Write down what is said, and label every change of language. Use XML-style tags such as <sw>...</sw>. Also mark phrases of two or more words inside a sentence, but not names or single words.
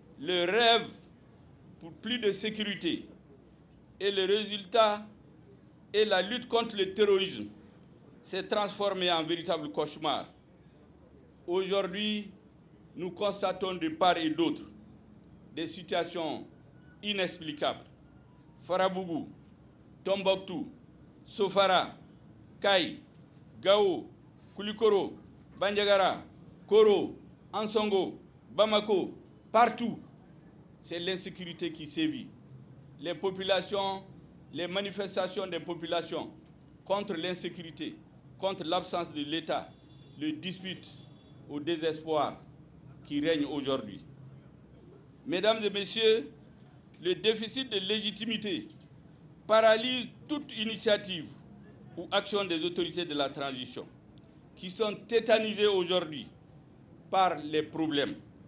<fr>Le rêve pour plus de sécurité. Et le résultat est la lutte contre le terrorisme s'est transformée en véritable cauchemar. Aujourd'hui, nous constatons de part et d'autre des situations inexplicables. Farabougou, Tombouctou, Sofara, Kaï, Gao, Koulikoro, Bandiagara, Koro, Ansongo, Bamako, partout, c'est l'insécurité qui sévit. Les populations, les manifestations des populations contre l'insécurité, contre l'absence de l'État, le dispute au désespoir qui règne aujourd'hui. Mesdames et messieurs, le déficit de légitimité paralyse toute initiative ou action des autorités de la transition qui sont tétanisées aujourd'hui par les problèmes.</fr>